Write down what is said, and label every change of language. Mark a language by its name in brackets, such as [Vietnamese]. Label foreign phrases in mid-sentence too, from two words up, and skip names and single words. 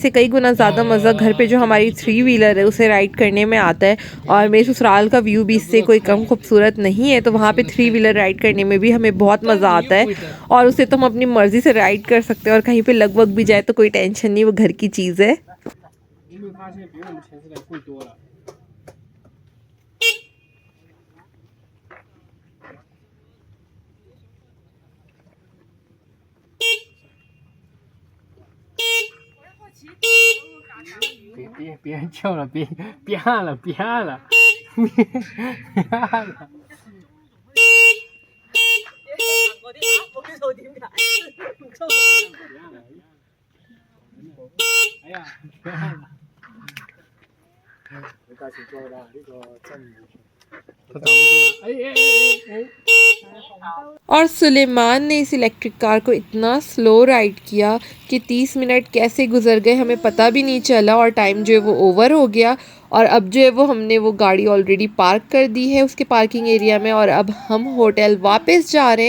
[Urdu] اس سے کئی گنا زیادہ مزہ گھر پے جو ہماری 3 وہیلر ہے اسے رائڈ کرنے میں آتا ہے. اور میرے سسرال کا ویو بھی اس سے کوئی کم خوبصورت نہیں ہے، تو وہاں پے 3 [English] wheeler ride [Urdu] کرنے میں بھی ہمیں بہت مزہ آتا ہے. اور اسے تو ہم اپنی مرضی سے رائڈ کر سکتے ہیں، اور کہیں پر لگ وگ بھی جائے تو کوئی ٹینشن نہیں، وہ گھر کی چیز ہے. [Chinese] 你会发现比我们前时代贵多了。别叫了，别按了，别按了，别按了。哎呀，别按了。你赶紧做了，这个站不住，他挡不住了。哎。 [Urdu] اور سلیمان نے اس [English] electric car [Urdu] کو اتنا [English] slow ride [Urdu] کیا کہ 30 منٹ کیسے گزر گئے ہمیں پتا بھی نہیں چلا، اور ٹائم جو ہے وہ اوور ہو گیا. اور اب جو ہے وہ ہم نے وہ گاڑی [English] already park [Urdu] کر دی ہے اس کے [English] parking area [Urdu] میں، اور اب ہم ہوٹل واپس جا رہے ہیں.